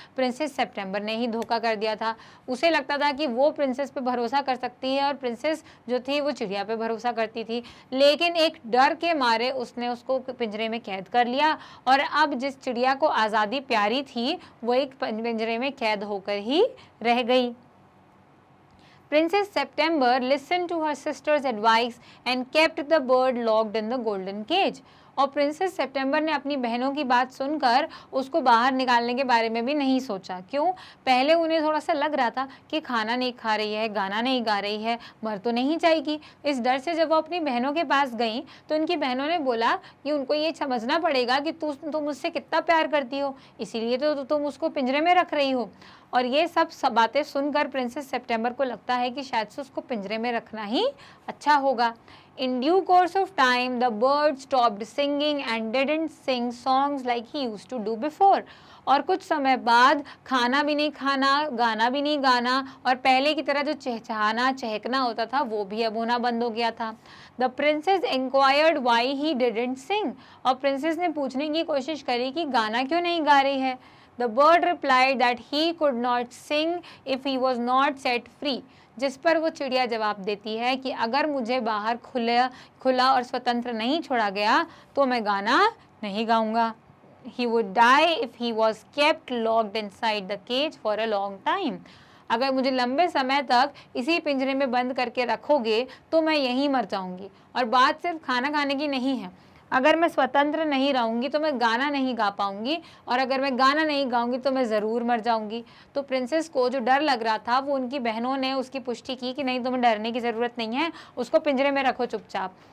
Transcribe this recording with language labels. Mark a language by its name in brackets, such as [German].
[Hindi] Princess सितंबर ने ही धोखा कर दिया था। उसे लगता था कि वो प्रिंसेस पे भरोसा कर सकती है और प्रिंसेस जो थी वो चिड़िया पे भरोसा करती थी, लेकिन एक डर के मारे उसने उसको पिंजरे में कैद कर लिया। और अब जिस चिड़िया को आज़ादी प्यारी थी वो एक पिंजरे में कैद होकर ही रह गई। [English] Princess September listened to her sister's advice and kept the bird locked in the golden cage. [Hindi] और प्रिंसेस सितंबर ने अपनी बहनों की बात सुनकर उसको बाहर निकालने के बारे में भी नहीं सोचा। क्यों? पहले उन्हें थोड़ा सा लग रहा था कि खाना नहीं खा रही है, गाना नहीं गा रही है, मर तो नहीं जाएगी। इस डर से जब वो अपनी बहनों के पास गई तो उनकी बहनों ने बोला कि उनको ये समझना पड़ेगा कि तुम मुझसे कितना प्यार करती हो, इसीलिए तो तुम उसको पिंजरे में रख रही हो। और ये सब बातें सुनकर प्रिंसेस सितंबर को लगता है कि शायद से उसको पिंजरे में रखना ही अच्छा होगा। [English] In due course of time, the bird stopped singing and didn't sing songs like he used to do before. [Hindi] और कुछ समय बाद खाना भी नहीं खाना, गाना भी नहीं गाना, और पहले की तरह जो चहचहाना चहकना होता था वो भी अब होना बंद हो गया था। [English] The princess inquired why he didn't sing. [Hindi] और प्रिंसेस ने पूछने की कोशिश करी कि गाना क्यों नहीं गा रही है। [English] The bird replied that he could not sing if he was not set free. [Hindi] जिस पर वो चिड़िया जवाब देती है कि अगर मुझे बाहर खुला और स्वतंत्र नहीं छोड़ा गया तो मैं गाना नहीं गाऊंगा। [English] He would die if he was kept locked inside the cage for a long time. [Hindi] अगर मुझे लंबे समय तक इसी पिंजरे में बंद करके रखोगे तो मैं यहीं मर जाऊंगी। और बात सिर्फ खाना खाने की नहीं है, अगर मैं स्वतंत्र नहीं रहूंगी तो मैं गाना नहीं गा पाऊंगी, और अगर मैं गाना नहीं गाऊंगी तो मैं ज़रूर मर जाऊंगी। तो प्रिंसेस को जो डर लग रहा था वो उनकी बहनों ने उसकी पुष्टि की कि नहीं, तुम्हें डरने की ज़रूरत नहीं है, उसको पिंजरे में रखो चुपचाप।